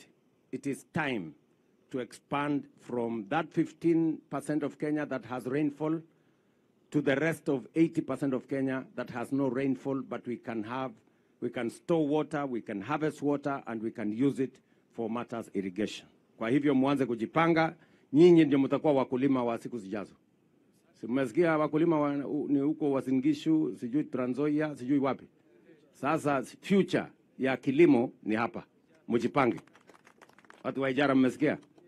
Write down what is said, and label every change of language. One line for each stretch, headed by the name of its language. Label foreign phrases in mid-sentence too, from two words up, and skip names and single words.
English: It is time to expand from that 15% of Kenya that has rainfall to the rest of 80% of Kenya that has no rainfall, but we can store water, we can harvest water, and we can use it for matters irrigation.
Swahili: Kwa hivyo mwanze kujipanga, nyinyi ndio mtakuwa wakulima wa siku zijazo. Mmesikia wakulima ni huko Uasin Gishu, sijui Trans Nzoia, sijui wapi. Sasa future ya kilimo ni hapa. Mjipange. Watu wa Ijara mmesikia?